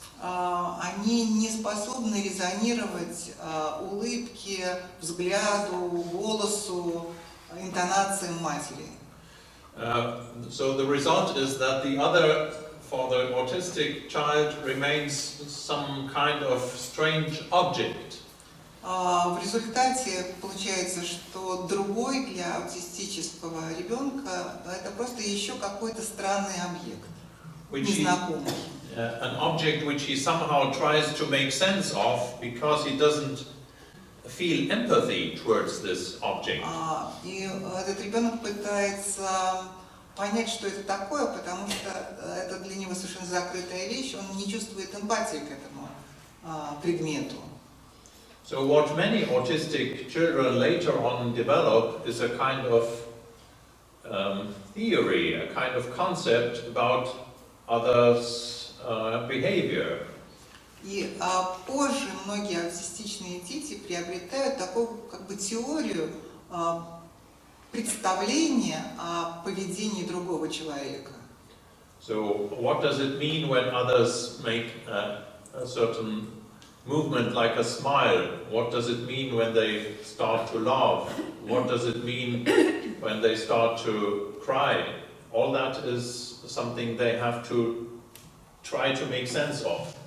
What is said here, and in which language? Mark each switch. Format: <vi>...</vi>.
<ru>Они не способны резонировать улыбке, взгляду, голосу, интонациям матери.</ru> <en>So the result is that the other, for the autistic child, remains some kind of strange object.</en> <ru>В результате получается, что другой для аутистического ребенка это просто еще какой-то странный объект, незнакомый.</ru> <en>an object which he somehow tries to make sense of because he doesn't feel empathy towards this object.</en> <ru>И этот ребенок пытается понять, что это такое, потому что это для него совершенно закрытая вещь, он не чувствует эмпатии к этому предмету.</ru> <en>So what many autistic children later on develop is a kind of theory, a kind of concept about others' behavior.</en> <ru>И позже многие аутистичные дети приобретают такую как бы теорию представления о поведении другого человека.</ru> <en>So what does it mean when others make a certain movement like a smile? What does it mean when they start to laugh? What does it mean when they start to cry? All that is something they have to try to make sense of.</en>